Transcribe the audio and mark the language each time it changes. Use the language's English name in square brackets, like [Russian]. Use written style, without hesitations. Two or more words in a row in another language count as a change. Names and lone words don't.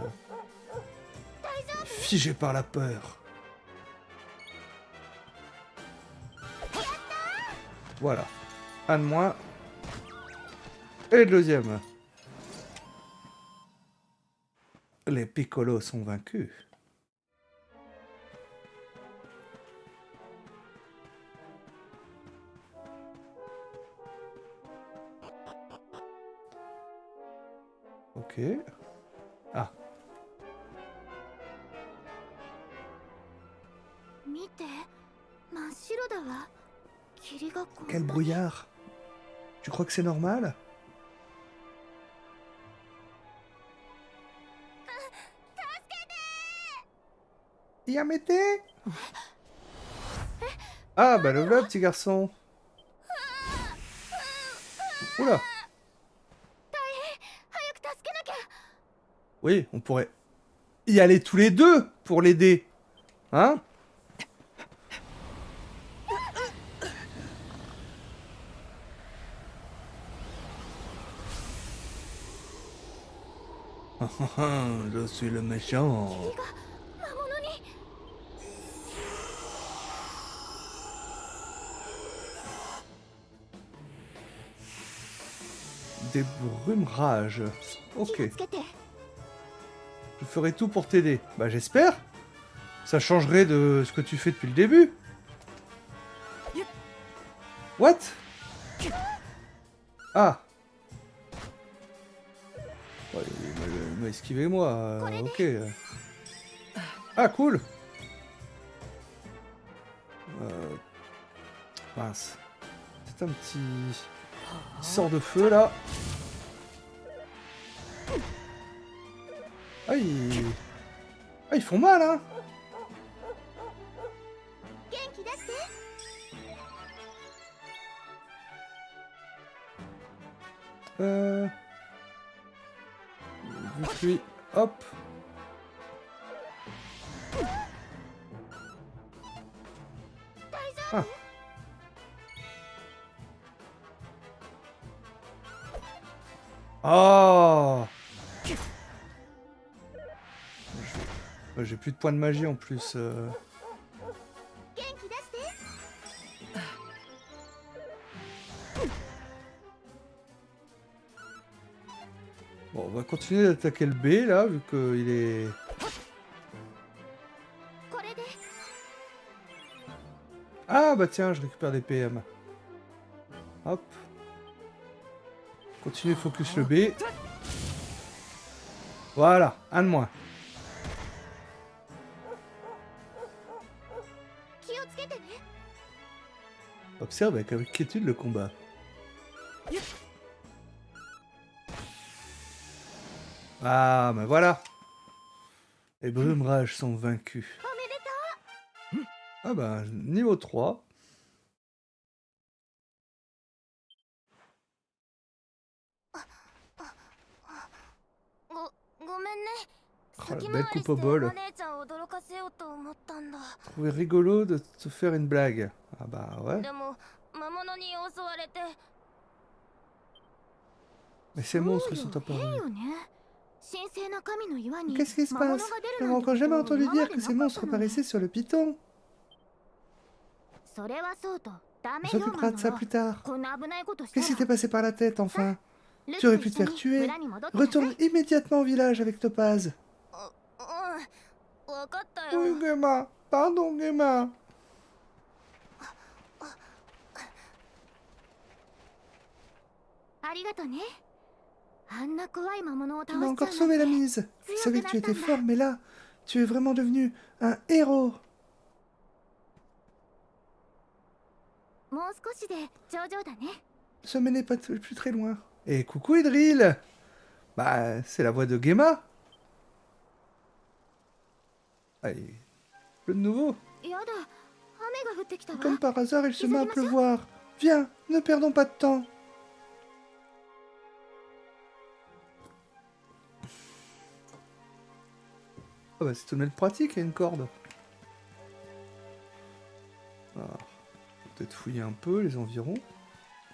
[French] Figé par la peur. Voilà. Un de moins. Et le deuxième. Les Piccolos sont vaincus. Ok. Ah. [Japanese] 見て、真っ白だわ。霧がこんな [French] Quel brouillard. Tu crois que c'est normal? Yamete. Ah bah le voilà, petit garçon. Oula. [Japanese] 早く助けなきゃ。 [French] Oui, on pourrait y aller tous les deux pour l'aider. Hein? Je suis le méchant. [Japanese] 魔物に。 [French] Des brumes rages. [Japanese] 気 [French] Ok. [Japanese] をつけて。 [French] Je ferai tout pour t'aider. Bah j'espère. Ça changerait de ce que tu fais depuis le début. What? Ah. Ouais, il m'a esquivé moi. Ok. Ah cool. Mince. C'est un petit sort de feu là. Ah ils font mal hein. [Japanese] 元気出して。 [French] Vu que lui, hop. Ah. Oh. J'ai plus de points de magie en plus. [Japanese] 元気出して。 [French] Bon, on va continuer d'attaquer le B là, vu qu'il est... [Japanese] これで。 [French] Ah bah tiens, je récupère des PM. Hop. Continue focus le B. Voilà, un de moins. [Japanese] 気をつけてね。 [French] Observe avec inquiétude le combat. Ah, bah voilà. Les brumes rages sont vaincus. [Japanese] おめでと [French] Ah bah, niveau 3. [Japanese] う。ごめんね。 [French] Oh, [Japanese] 先 [French] la belle [Japanese] 回り [French] coupe [Japanese] して [French] au bol. [Japanese] お姉ちゃんを驚かせようと思ったんだ。 [French] Trouvé rigolo de te faire une blague. Ah bah ouais. [Japanese] でも魔物に襲われて。 [French] Mais ces monstres [Japanese] そう [French] sont [Japanese] よ、変 [French] apparus. [Japanese] よね。神聖な神の岩に [French] Qu'est-ce qui se [Japanese] 魔物 [French] passe? [Japanese] が出 [French] Je [Japanese] る [French] n'avais [Japanese] なんて [French] encore jamais [Japanese] こと [French] entendu [Japanese] 今ま [French] dire [Japanese] で [French] que [Japanese] な [French] ces [Japanese] かっ [French] monstres [Japanese] たのね。 [French] apparaissaient sur le piton. [Japanese] それはそうとダ [French] On [Japanese] メよ [French] s'occupera [Japanese] マ [French] de ça [Japanese] ノ [French] plus tard. [Japanese] こんな危ないことした [French] Qu'est-ce qui t'est [Japanese] ら [French] passé par la tête enfin? [Japanese] ル [French] Tu [Japanese] ク [French] aurais [Japanese] と [French] pu [Japanese] 一 [French] te [Japanese] 緒 [French] faire [Japanese] に [French] tuer. [Japanese] 村に戻ってなさい。 [French] Retourne immédiatement au village avec Topaz. [Japanese] わかったよ。 [French] Oui, Gemma. Pardon, Gemma. [Japanese] ありがとね。あんな怖い魔物を [French] Tu [Japanese] 倒 [French] m'as [Japanese] しちゃ [French] encore [Japanese] う [French] sauvé [Japanese] な [French] la [Japanese] んて。 [French] mise. Je savais que tu étais fort, mais là, tu es vraiment devenu un héros. [Japanese] もう少しで頂上だね。 [French] Le sommet n'est pas plus très loin. Et coucou Idril. Bah, c'est la voix de Gemma. Allez, pleut de nouveau. [Japanese] やだ、雨が降ってきたわ。 [French] Comme par hasard, il se met à Isabelle, pleuvoir. Viens, ne perdons pas de temps. Ah bah c'est tout de même pratique, il y a une corde. Alors, peut-être fouiller un peu les environs.